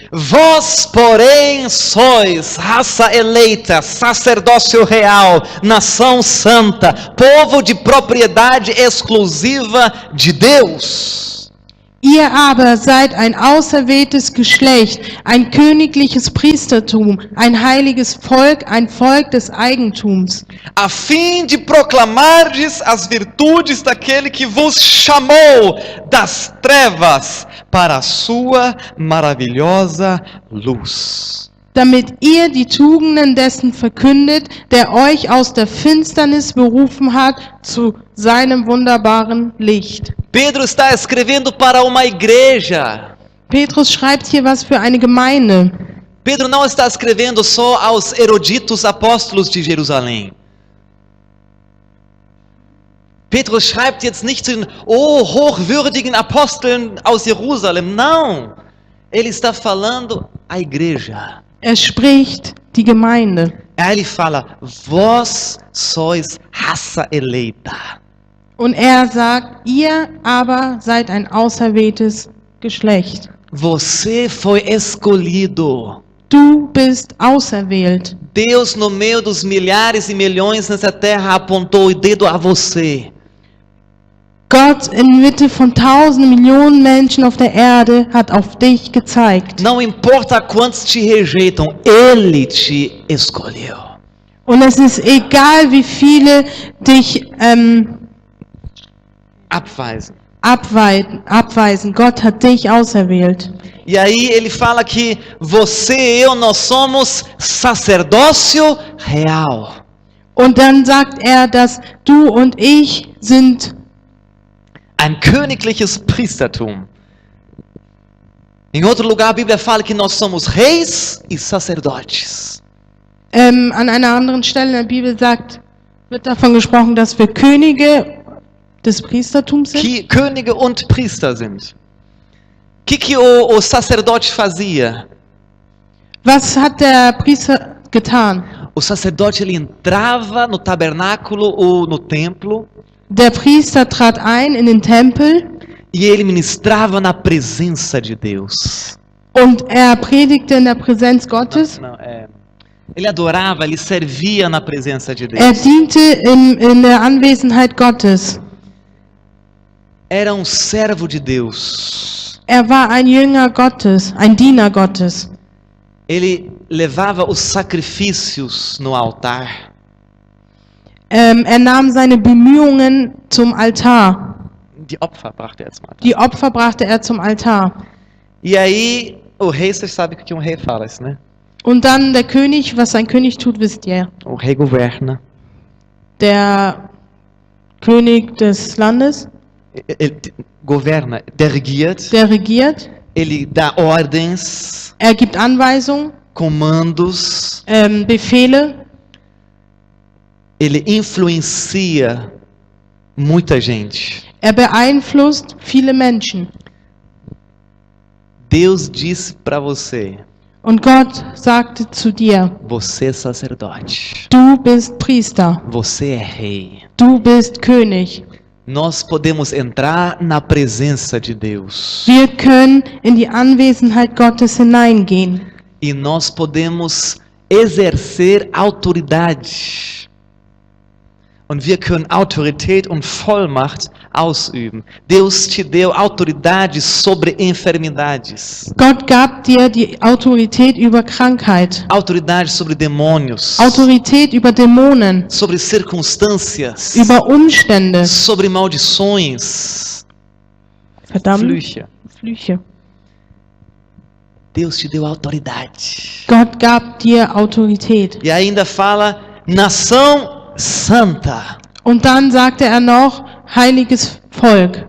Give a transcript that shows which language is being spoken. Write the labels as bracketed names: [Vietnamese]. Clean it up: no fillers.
[Portuguese] Vós, porém, sois raça eleita, sacerdócio real, nação santa, povo de propriedade exclusiva de Deus. [German] Ihr aber seid ein auserwähltes Geschlecht, ein königliches Priestertum, ein heiliges Volk, ein Volk des Eigentums, [Portuguese] A fim de proclamardes as virtudes daquele que vos chamou das trevas para a sua maravilhosa luz. [German] damit ihr die Tugenden dessen verkündet, der euch aus der Finsternis berufen hat zu seinem wunderbaren Licht. [Portuguese] Pedro está escrevendo para uma igreja. [German] Petrus schreibt hier was für eine Gemeinde. [Portuguese] Pedro não está escrevendo só aos eruditos apóstolos de Jerusalém. [German] Petrus schreibt jetzt nicht zu den hochwürdigen Aposteln aus Jerusalem. [Portuguese] Não. Ele está falando à igreja. [German] Er spricht die Gemeinde. [Portuguese] Aí ele fala: vós sois raça eleita. [German] Und er sagt, ihr aber seid ein auserwähltes Geschlecht. [Portuguese] Você foi escolhido. [German] Du bist auserwählt. [Portuguese] Deus, no meio dos milhares e milhões nessa terra, apontou o dedo a você. [German] Gott inmitten von tausenden Millionen Menschen auf der Erde hat auf dich gezeigt. [Portuguese] Não importa quantos te rejeitam, Ele te escolheu. [German] Und es ist egal, wie viele dich Abweisen. abweisen. Gott hat dich auserwählt. [Portuguese] E aí ele fala que você e eu, nós somos sacerdócio real. [German] Und dann sagt er, dass du und ich sind Ein königliches Priestertum. [Portuguese] Em outro lugar a Bíblia fala que nós somos reis e sacerdotes. [German] an einer anderen Stelle in der Bibel wird davon gesprochen, dass wir Könige des Priestertums sind. Que Könige und Priester sind. [Portuguese] Que o sacerdote fazia? [German] Was hat der Priester getan? [Portuguese] O sacerdote ele entrava no tabernáculo ou no templo [German] Der Priester trat ein in den Tempel [Portuguese] e ele ministrava na presença de Deus. [German] und er predigte in der Präsenz Gottes. [Portuguese] Ele adorava, ele servia na presença de Deus. [German] Er diente in der Anwesenheit Gottes. [Portuguese] Era um servo de Deus. [German] Er war ein Jünger Gottes, ein Diener Gottes. Ele levava os sacrifícios no altar. Er nahm seine Bemühungen zum Altar. Die Opfer brachte er zum altar. Die Opfer brachte er zum Altar. [Portuguese] E aí, o rei, você sabe o que um rei fala, isso, né? [German] Und dann der König, was ein König tut, wisst ihr. [Portuguese] O rei governa. [German] Der König des Landes, [Portuguese] Ele governa, [German] der regiert. der regiert. [Portuguese] Ele dá ordens, [German] Er gibt Anweisungen, [Portuguese] comandos. [German] Befehle. [Portuguese] Ele influencia muita gente. [German] Er beeinflusst viele Menschen. [Portuguese] Deus disse para você: [German] Und Gott sagte zu dir, [Portuguese] você é sacerdote. [German] du bist Priester, [Portuguese] Você é rei. [German] du bist König. [Portuguese] Nós podemos entrar na presença de Deus. [German] Wir können in die Anwesenheit Gottes hineingehen. [Portuguese] E nós podemos exercer autoridade. [German] Und wir können Autorität und Vollmacht ausüben. [Portuguese] Deus te deu autoridade sobre enfermidades. [German] Gott gab dir die Autorität über Krankheit, [Portuguese] Autoridade sobre demônios. [German] Autorität über Dämonen, [Portuguese] Sobre circunstâncias. [German] über Umstände, [Portuguese] Sobre maldições. [German] verdammt, Flüche. Flüche. [Portuguese] Deus te deu autoridade. [German] Gott gab dir Autorität. [Portuguese] E ainda fala nação santa. [German] Und dann sagte er noch, heiliges Volk.